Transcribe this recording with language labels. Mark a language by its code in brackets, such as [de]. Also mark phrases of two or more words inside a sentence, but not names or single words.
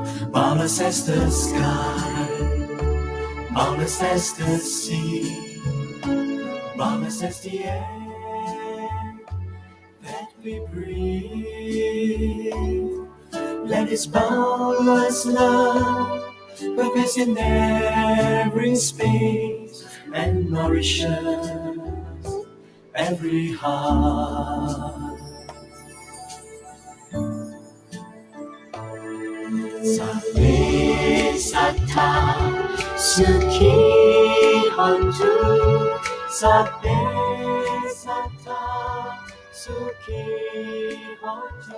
[en] boundless as the sky, boundless as the sea, boundless as the air that we breathe. Let His boundless love pervade in every space and nourishes every heart. [pi] Sate Sata Suki Hontu. Sate Sata Suki Hontu.